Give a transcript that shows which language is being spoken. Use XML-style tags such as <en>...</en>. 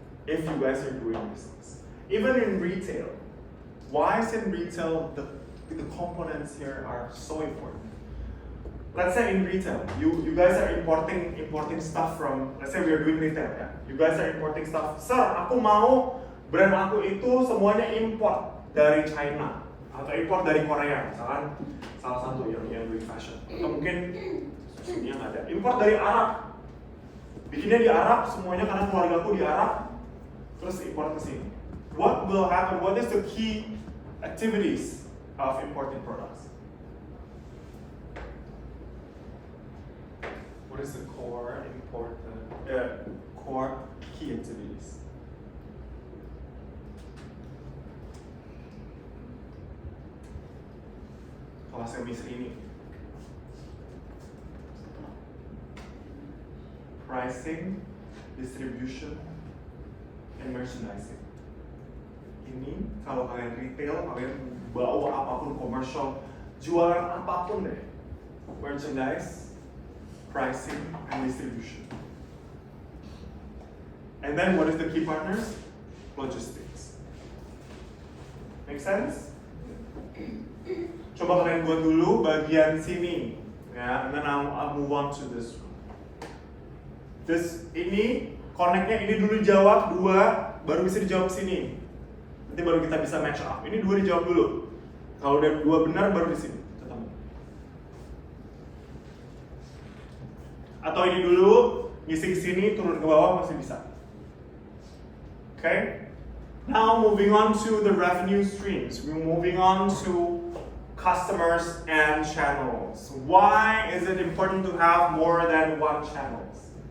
<en>If you guys are doing business, even in retail, why is in retail the components here are so important? Let's say in retail, you guys are importing stuff from, let's say we are doing retail ya. You guys are importing stuff.</en> <id>Sir, aku mau brand aku itu semuanya import dari China atau import dari Korea, misalkan salah satu yang</id> <en>doing fashion.</en> <id>Atau mungkin susunya nggak ada. Import dari Arab, bikinnya di Arab semuanya karena keluarga aku di Arab, terus import ke sini.</id> <en>What will happen? What is the key activities of importing products? What is the core key activities?</en> <id>Kelas emisi ini.</id> <en>Pricing, distribution, and merchandising.</en> <id>Ini kalau kalian retail, kalian bawa apapun komersial, jualan apapun deh.</id> <en>Merchandise, pricing, and distribution. And then what is the key partners? Logistics. Make sense?</en> <id>Coba kalian buat dulu bagian sini, ya,</id> <en>and then I'll move on to this one.</en> <id>Ini connect-nya ini dulu jawab 2, baru bisa dijawab sini. Nanti baru kita bisa match up. Ini 2 dijawab dulu. Kalau udah 2 benar baru di sini ketemu. Atau ini dulu ngisi ke sini turun ke bawah masih bisa.</id> <en>Okay? Now moving on to the revenue streams. We're moving on to customers and channels. Why is it important to have more than one channels?</en>